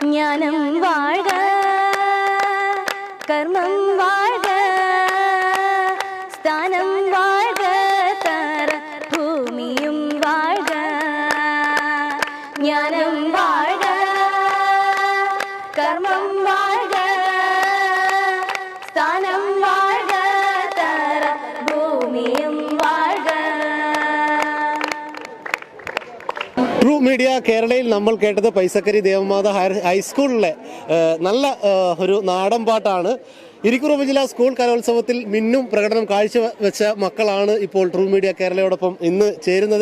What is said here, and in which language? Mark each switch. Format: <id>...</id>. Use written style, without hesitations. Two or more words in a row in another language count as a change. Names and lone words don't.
<ta>ஞானம் வாழ்க, கர்மம் வாழ்க, ஸ்தானம் வாழ்க, தர பூமியும் வாழ்க. ஞானம் வாழ்க, கர்மம் வாழ்க, ஸ்தானம் வாழ்க, தர பூமியும் வாழ்க.</ta> <ml>ട്രൂ മീഡിയ കേരളയിൽ നമ്മൾ കേട്ടത് പൈസക്കരി ദേവമാത ഹൈസ്കൂളിലെ നല്ല ഒരു നാടൻ പാട്ടാണ്. ഇരിക്കൂർ ഉപജില്ലാ സ്കൂൾ കലോത്സവത്തിൽ മിന്നും പ്രകടനം കാഴ്ചവെച്ച മക്കളാണ് ഇപ്പോൾ ട്രൂ മീഡിയ കേരളയോടൊപ്പം ഇന്ന് ചേരുന്നത്.</ml>